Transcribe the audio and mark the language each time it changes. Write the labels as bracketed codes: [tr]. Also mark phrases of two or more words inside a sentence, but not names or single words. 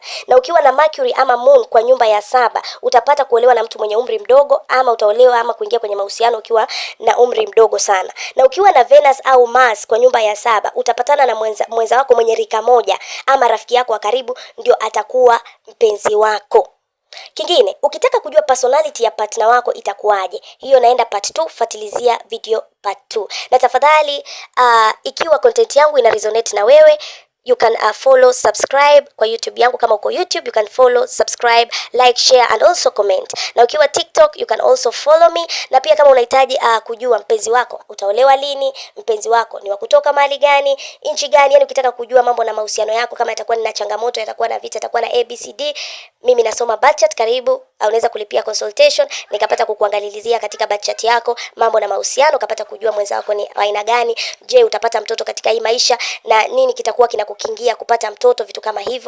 [sw] Na ukiwa na Mercury ama Moon kwa nyumba ya 7, utapata kuolewa na mtu mwenye umri mdogo, ama utaolewa ama kuingia kwenye mahusiano ukiwa na umri mdogo sana. Na ukiwa na Venus au Mars kwa nyumba ya 7, utapatana na mwenza wako mwenye rika moja ama rafiki yako wa karibu, ndio atakuwa mpenzi wako. Kingine, ukitaka kujua personality ya partner wako itakuwaje, hiyo naenda [en] part 2, [sw] fuatilizia video [en] part 2. [sw] Na tafadhali ikiwa content yangu ina resonate na wewe, [en] you can follow, subscribe [sw] kwa YouTube yangu. Kama uko YouTube, [en] you can follow, subscribe, like, share and also comment. [sw] Na ukiwa TikTok, [en] you can also follow me. [sw] Na pia kama unahitaji kujua mpenzi wako utaolewa lini, mpenzi wako ni wa kutoka mahali gani, nchi gani, yani ukitaka kujua mambo na mahusiano yako, kama yatakuwa na changamoto, yatakuwa na vita, yatakuwa na ABCD, mimi nasoma [en] birth chart, [sw] karibu. Au unaweza kulipia consultation nikapata kukuangalizia katika [en] birth chart [sw] yako mambo na mahusiano, ukapata kujua mwenza wako ni aina gani, je utapata mtoto katika hii maisha, na nini kitakuwa kinakukingia kupata mtoto, vitu kama hivyo.